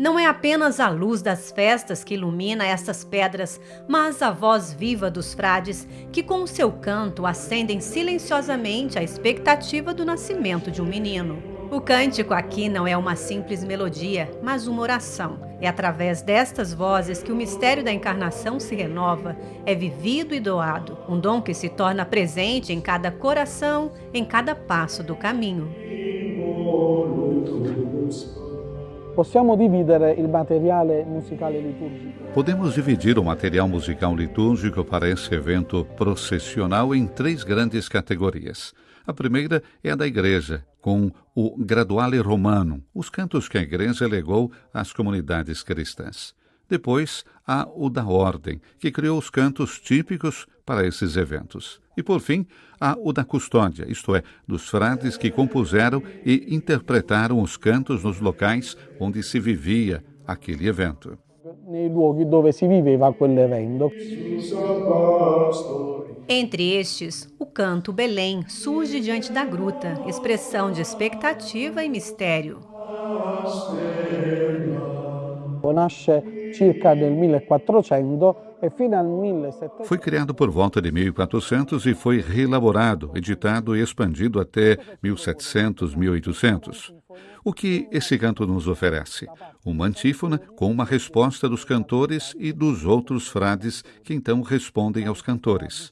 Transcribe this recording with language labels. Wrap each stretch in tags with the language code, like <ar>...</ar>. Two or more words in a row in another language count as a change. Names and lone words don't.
<pt>Não é apenas a luz das festas que ilumina estas pedras, mas a voz viva dos frades que com o seu canto acendem silenciosamente a expectativa do nascimento de um menino. O cântico aqui não é uma simples melodia, mas uma oração. É através destas vozes que o mistério da encarnação se renova, é vivido e doado, um dom que se torna presente em cada coração, em cada passo do caminho.</pt> <it>Possiamo dividere il materiale musicale liturgico.</it> <pt>Podemos dividir o material musical litúrgico para esse evento processional em 3 grandes categorias. A primeira é a da Igreja, com o Graduale Romanum, os cantos que a Igreja legou às comunidades cristãs. Depois, há o da Ordem, que criou os cantos típicos para esses eventos. E, por fim, há o da Custódia, isto é, dos frades que compuseram e interpretaram os cantos nos locais onde se vivia aquele evento.</pt> <it>Nei luoghi dove si viveva quell'evento.</it> <pt>Entre estes, o canto Belém surge diante da gruta, expressão de expectativa e mistério.</pt> <it>Nasce circa nel 1400 e fino al 1700.</it> <pt>Foi criado por volta de 1400 e foi reelaborado, editado e expandido até 1700, 1800. O que esse canto nos oferece? Uma antífona com uma resposta dos cantores e dos outros frades que então respondem aos cantores.</pt>